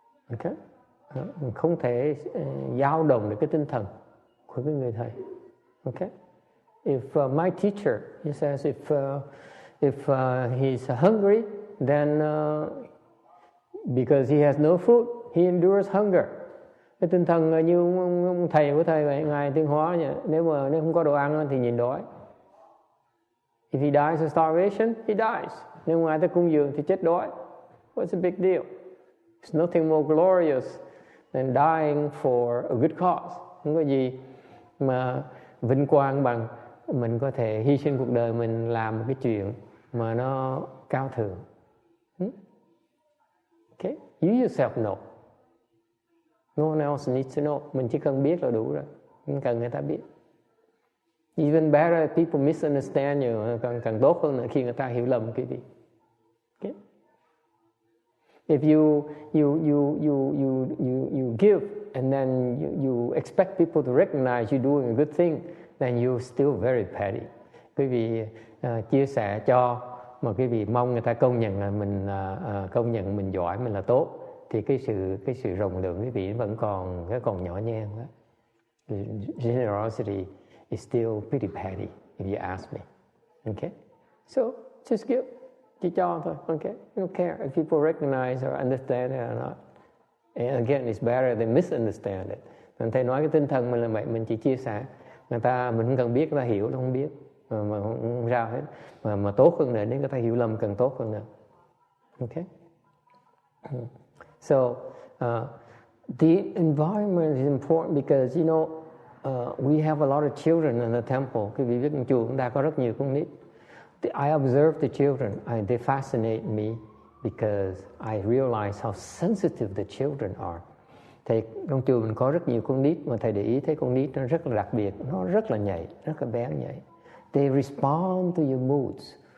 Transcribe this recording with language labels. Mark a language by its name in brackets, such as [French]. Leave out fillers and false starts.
[Vietnamese] Okay, mình không thể dao động được cái tinh thần của cái người thầy. [English] Okay, if my teacher, he says, if he's hungry, then because he has no food, he endures hunger. [Vietnamese] Cái tinh thần như ông thầy của thầy vậy, ngài Tuyên Hóa vậy. Nếu không có đồ ăn thì nhìn đói. [English] If he dies of starvation, he dies. [Vietnamese] Nếu ngài ta cung dường thì chết đói. [English] What's the big deal? There's nothing more glorious than dying for a good cause. [Vietnamese] Không có gì mà vinh quang bằng mình có thể hy sinh cuộc đời mình làm một cái chuyện mà nó cao thượng. [English] Okay, you yourself know. No one else needs to know. [Vietnamese] Mình chỉ cần biết là đủ rồi. Không cần người ta biết. [English] Even better, people misunderstand you. [Vietnamese] Càng tốt hơn là khi người ta hiểu lầm cái gì. Okay. [English] If you give and then you expect people to recognize you doing a good thing, then you're still very petty. [Vietnamese] Quý vị chia sẻ cho mà quý vị mong người ta công nhận là mình giỏi, mình là tốt, thì cái sự rộng lượng quý vị vẫn còn nhỏ nhen đó. [English] Generosity is still pretty petty if you ask me. Okay, so just give, [Vietnamese] chỉ cho thôi. [English] Okay, you don't care if people recognize or understand it or not. And again, it's better than misunderstand it. [Vietnamese] Mình thấy nói cái tinh thần mình là vậy, mình chỉ chia sẻ, mình không cần biết, người ta hiểu, nó không biết mà không sao hết, mà tốt hơn nữa, nếu người ta hiểu lầm cần tốt hơn nữa. [English] Okay, so the environment is important because we have a lot of children in the temple. [Vietnamese] Quý vị biết trong chùa chúng ta có rất nhiều con nít. [English] I observe the children. They fascinate me because I realize how sensitive the children are. [Vietnamese] Thầy trong chùa mình có rất nhiều con nít, mà thầy để ý thấy con nít nó rất là đặc biệt, nó rất là nhạy, rất là bén nhạy. [English] They respond to your moods.